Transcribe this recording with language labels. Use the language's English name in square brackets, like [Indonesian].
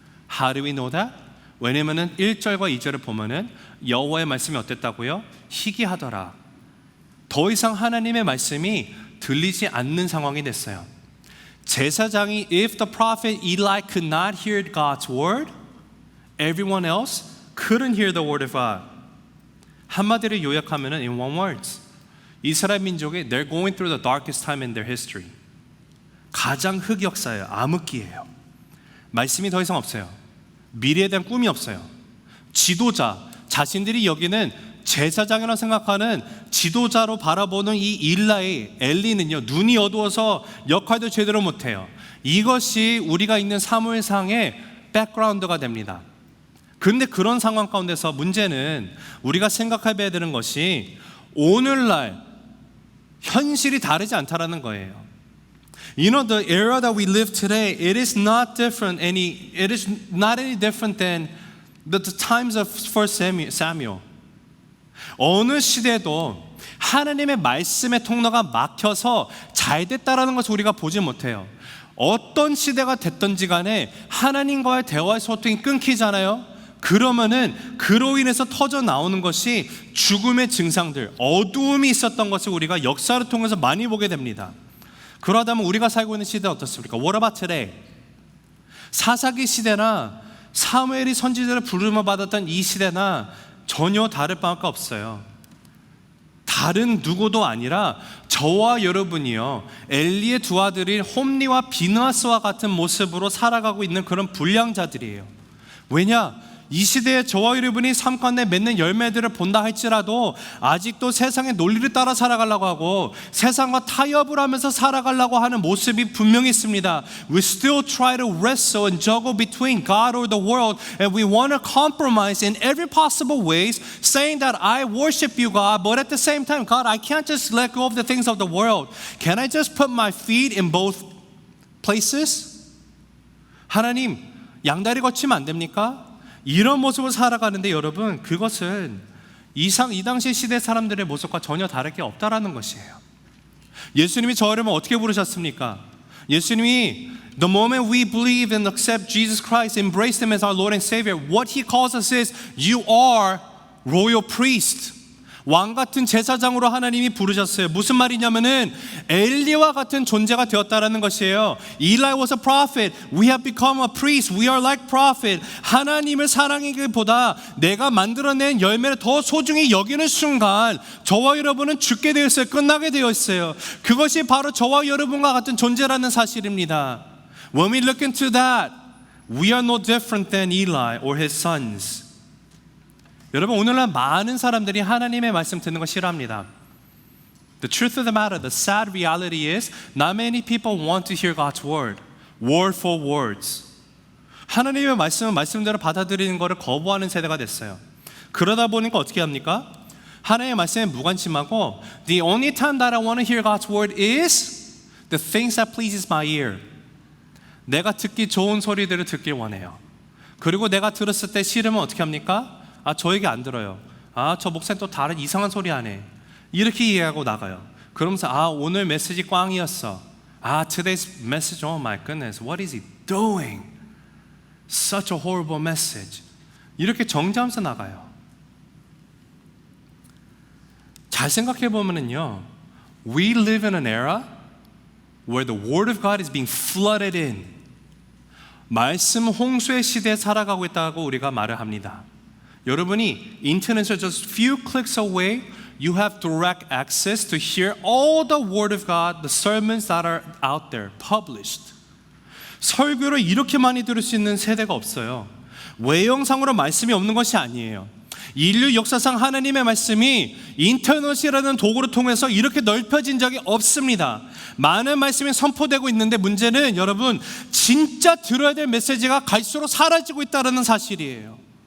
[English] How do we know that? [Korean] 왜냐면은 1절과 2절을 보면은 여호와의 말씀이 어땠다고요? 희귀하더라. 더 이상 하나님의 말씀이 들리지 않는 상황이 됐어요. 제사장이 [English] if the prophet Eli could not hear God's word, everyone else couldn't hear the word of God. [Korean] 한마디로 요약하면은 [English] in one words, [Korean] 이스라엘 민족이 [English] they're going through the darkest time in their history. [Korean] 가장 흑역사예요. 암흑기예요. 말씀이 더 이상 없어요. 미래에 대한 꿈이 없어요. 지도자, 자신들이 여기는 제사장이라고 생각하는 지도자로 바라보는 이 엘리는요, 눈이 어두워서 역할도 제대로 못해요. 이것이 우리가 있는 사무엘상의 백그라운드가 됩니다. 그런데 그런 상황 가운데서 문제는 우리가 생각해봐야 되는 것이 오늘날 현실이 다르지 않다라는 거예요. [English] You know, the era that we live today, it is not any different than the times of First Samuel. [Korean] 어느 시대도 하나님의 말씀의 통로가 막혀서 잘 됐다라는 것을 우리가 보지 못해요. 어떤 시대가 됐든지 간에 하나님과의 대화의 소통이 끊기잖아요. 그러면은 그로 인해서 터져 나오는 것이 죽음의 증상들, 어두움이 있었던 것을 우리가 역사를 통해서 많이 보게 됩니다. 그러다면 우리가 살고 있는 시대 어떻습니까? [English] What about today? [Korean] 사사기 시대나 사무엘이 선지자를 부름을 받았던 이 시대나 전혀 다를 바가 없어요. 다른 누구도 아니라 저와 여러분이요, 엘리의 두 아들인 홈리와 비느하스와 같은 모습으로 살아가고 있는 그런 불량자들이에요. 왜냐? 이 시대에 저와 여러분이 삶 가운데 맺는 열매들을 본다 할지라도 아직도 세상의 논리를 따라 살아가려고 하고 세상과 타협을 하면서 살아가려고 하는 모습이 분명히 있습니다. [English] We still try to wrestle and juggle between God or the world, and we want to compromise in every possible ways, saying that I worship you, God, but at the same time, God, I can't just let go of the things of the world. Can I just put my feet in both places? [Korean] 하나님, 양다리 거치면 안 됩니까? 이런 모습을 살아가는데 여러분, 그것은 이 당시 시대 사람들의 모습과 전혀 다를 게 없다라는 것이에요. 예수님이 저 여러분 어떻게 부르셨습니까? 예수님이 [English] the moment we believe and accept Jesus Christ, embrace Him as our Lord and Savior, what He calls us is you are royal priest. [Korean] 왕 같은 제사장으로 하나님이 부르셨어요. 무슨 말이냐면은 엘리와 같은 존재가 되었다라는 것이에요. [English] Eli was a prophet. We have become a priest. We are like prophet. [Korean] 하나님을 사랑하기보다 내가 만들어낸 열매를 더 소중히 여기는 순간 저와 여러분은 죽게 되어 있어요. 끝나게 되어 있어요. 그것이 바로 저와 여러분과 같은 존재라는 사실입니다. [English] When we look into that, we are no different than Eli or his sons. [Korean] 여러분, 오늘날 많은 사람들이 하나님의 말씀 듣는 거 싫어합니다. [English] The truth of the matter, the sad reality is not many people want to hear God's word, word for words. [Korean] 하나님의 말씀은 말씀대로 받아들이는 것을 거부하는 세대가 됐어요. 그러다 보니까 어떻게 합니까? 하나님의 말씀에 무관심하고 [English] The only time that I want to hear God's word is the things that pleases my ear. [Korean] 내가 듣기 좋은 소리들을 듣길 원해요. 그리고 내가 들었을 때 싫으면 어떻게 합니까? 저 얘기 안 들어요. 저 목사님 또 다른 이상한 소리 하네. 이렇게 이해하고 나가요. 그러면서 오늘 메시지 꽝이었어. [English] Today's message, oh my goodness, what is he doing? Such a horrible message. [Korean] 이렇게 정죄하면서 나가요. 잘 생각해 보면은요, [English] we live in an era where the Word of God is being flooded in. [Korean] 말씀 홍수의 시대에 살아가고 있다고 우리가 말을 합니다. 여러분이 인터넷에서 [English] just few clicks away, you have direct access to hear all the Word of God, the sermons that are out there, published. [Korean] 설교를 이렇게 많이 들을 수 있는 세대가 없어요. 외형상으로 말씀이 없는 것이 아니에요. 인류 역사상 하나님의 말씀이 인터넷이라는 도구를 통해서 이렇게 넓혀진 적이 없습니다. 많은 말씀이 선포되고 있는데 문제는 여러분 진짜 들어야 될 메시지가 갈수록 사라지고 있다는 사실이에요.